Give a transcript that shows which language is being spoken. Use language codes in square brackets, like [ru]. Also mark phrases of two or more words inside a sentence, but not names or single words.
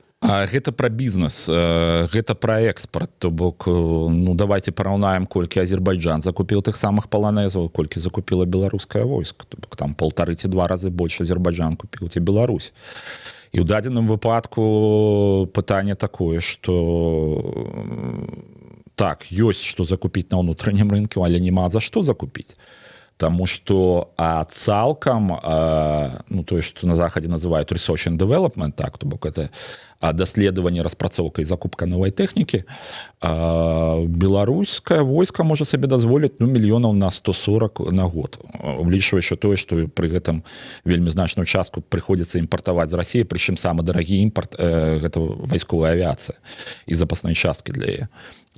[be] Гэта пра бізнес, гэта пра экспарт, то бок, ну, давайте параўнаем, колькі Азербайджан закупіў тых самых паланезаў, колькі закупіла беларускае войска, то бок там 1,5 ці 2 разы больш Азербайджан купіў, ці Беларусь. І ў дадзеным выпадку пытанне такое, што так, ёсць што закупіць на ўнутраннім рынку, але няма за што закупіць. Таму што цалкам, ну, тое, што на захадзе называюць [en] research and development, [be] так, то бок это даследаванне, распрацоўка і закупка новай тэхнікі, беларускае войска можа сабе дазволіць, ну, мільёнаў на 140 на год, улічваючы тое, што пры гэтым вельмі значную частку прыходзіцца імпартаваць з Расіі, прычым самы дарагі імпарт гэта вайсковая авіяцыя і запасныя часткі для яе.